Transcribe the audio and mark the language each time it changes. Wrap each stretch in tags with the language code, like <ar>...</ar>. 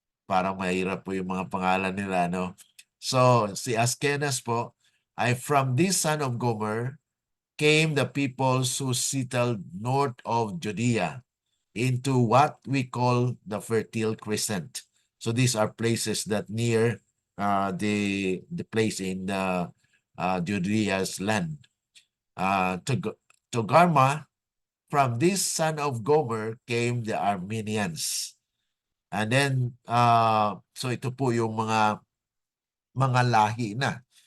<tl>Parang mahirap po yung mga pangalan nila, no?</tl> <en>So, si Askenas po ay from this son of Gomer came the peoples who settled north of Judea into what we call the Fertile Crescent. So these are places that near the place in Judea's land. Togarma, from this son of Gomer came the Armenians. And then,</en> <tl>so ito po yung mga lahi na.</tl>